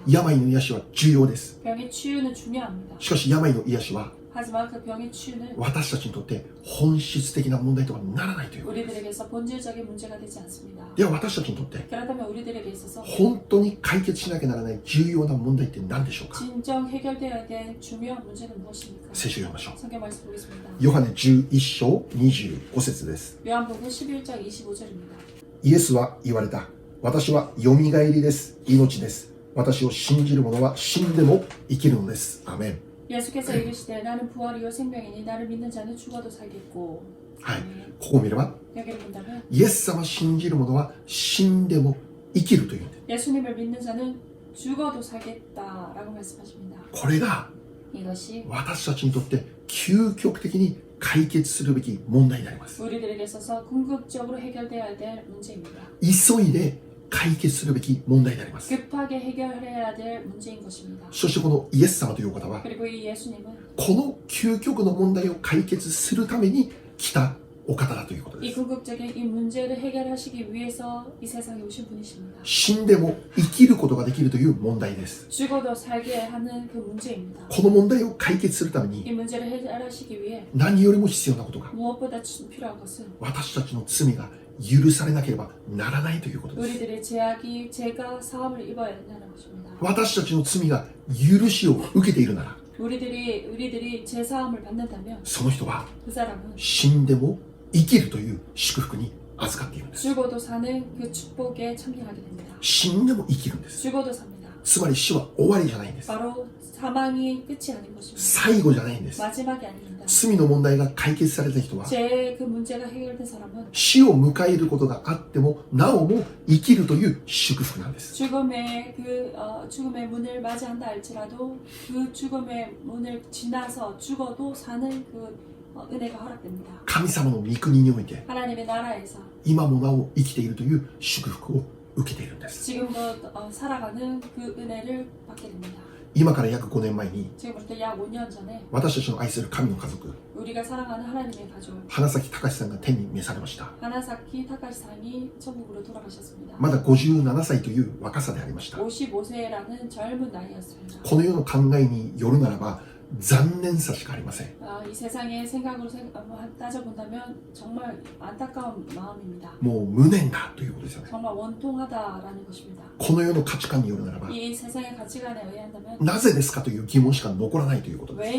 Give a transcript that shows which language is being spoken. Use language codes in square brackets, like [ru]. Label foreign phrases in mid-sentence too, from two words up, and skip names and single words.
[ja] 病の癒しは重要です。 [ko] 병의 치유는 중요합니다. [ja] しかし病の癒しは [ko] 하지만 그 병의 치유는 [ja] 私たちにとって本質的な問題とはならないということです。 [ko] 우리들에게서 본질적인 문제가 되지 않습니다. [ja] では私たちにとって [ko] 그렇다면 우리들에게 있어서 [ja] 本当に解決しなきゃならない重要な問題って何でしょうか。 [ko] 진정 해결되어야 될 중요한 문제는 무엇입니까? [ja] 聖書を読みましょう。 [ko] 성경 말씀 보겠습니다. [ja] ヨハネ11章25節です。 [ko] 요한복음 11장 25절입니다. [ja] イエスは言われた。私はよみがえりです。命です。 私を信じる者は死んでも生きるのです。アーメン。 [ko] 예수께서 이르시되 나는 부활이요 생명이니 나를 믿는 자는 죽어도 살겠고. [ja] はい。 [ko] 아멘. [ja] ここを見れば、 [ko] 여기를 본다면 [ja] イエス様を信じる者は死んでも生きるというんです。 [ko] 예수님을 믿는 자는 죽어도 살겠다라고 말씀하십니다. [ja] これが [ko] 이것이 [ja] 私たちにとって究極的に解決するべき問題であります。 [ko] 우리들에게 있어서 궁극적으로 해결되어야 될 문제입니다. [ja] 急いで解決するべき問題であります。 [ko] 급하게 해결해야 될 문제인 것입니다. [ja] そしてこのイエス様というお方は [ko] 그리고 이 예수님은 [ja] この究極の問題を解決するために来たお方だということで [ko] 이 [ja] す。 [ko] 궁극적인 이 문제를 해결하시기 위해서 이 세상에 오신 분이십니다. [ja] 死んでも生きることができるという問題です。 [ko] 죽어도 살게 하는 그 문제입니다. [ja] この問題を解決するために [ko] 이 문제를 해결하시기 위해 [ja] 何よりも必要なことが [ko] 무엇보다 필요한 것은 [ja] 私たちの罪が許されなければならないということです。 [ko] 우리들의 죄가 사함을 입어야 한다는 것입니다. [ja] 私たちの罪が許しを受けているなら [ko] 우리들이 죄 사함을 받는다면 [ja] その人は [ko] 그 사람은 [ja] 死んでも生きるという祝福に預かっているんです。 [ko] 죽어도 사는 그 축복에 참여하게 됩니다. [ja] 死んでも生きるんです。 [ko] 죽어도 삽니다. [ja] つまり死は終わりじゃないんです。 [ko] 바로 사망이 끝이 아닌 것입니다. [ja] 最後じゃないんです。 [ko] 마지막이 아닙니다. [ja] 罪の問題が解決された人は [ko] 죄의 그 문제가 해결된 사람은 [ja] 死を迎えることがあってもなおも生きるという祝福なんです。 [ko] 죽음의 문을 맞이한다 할지라도 그 죽음의 문을 지나서 죽어도 사는 그 은혜가 허락됩니다. [ja] 神様の御国において [ko] 하나님의 나라에서 [ja] 今もなお生きているという祝福を受けているんです。 [ko] 지금도 살아가는 그 은혜를 받게 됩니다. [ja] 今から約5年前に [ko] 지금부터 약 5년 전에 [ja] 私たちの愛する神の家族 [ko] 우리가 사랑하는 하나님의 가족 [ja] 花咲隆さんが天に召されました。 [ko] 하나사키 타카시상이 천국으로 돌아가셨습니다. [ja] まだ57歳という若さでありました。 [ko] 55세라는 젊은 나이였습니다. [ja] この世の考えによるならば残念さしかありません。 [ko] 이 세상의 생각으로 따져본다면 정말 안타까운 마음입니다. [ja] もう無念だということですよね。 [ko] 정말 원통하다라는 것입니다. [ja] この世の価値観によるならば [ko] 이 세상의 가치관에 의한다면 [ja] なぜですかという疑問しか残らないということです。